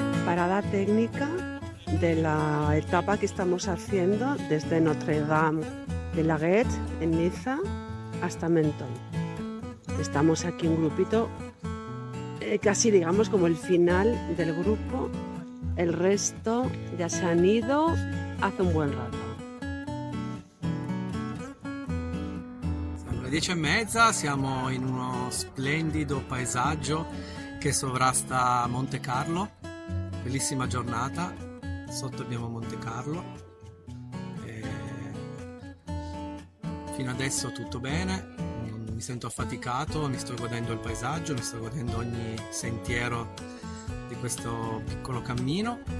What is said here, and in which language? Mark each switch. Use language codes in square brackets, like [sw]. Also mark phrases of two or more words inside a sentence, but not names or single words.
[es] parada técnica de la etapa que estamos haciendo desde Notre Dame de la Garette en Niza hasta Menton. Estamos aquí un grupito, casi digamos como el final del grupo. El resto ya se han ido hace un buen rato. [it] Sono le 10:30, siamo in uno splendido paesaggio che sovrasta Monte Carlo. Bellissima giornata, sotto abbiamo Monte Carlo. Fino adesso tutto bene, non mi sento affaticato, mi sto godendo il paesaggio, mi sto godendo ogni sentiero di questo piccolo cammino.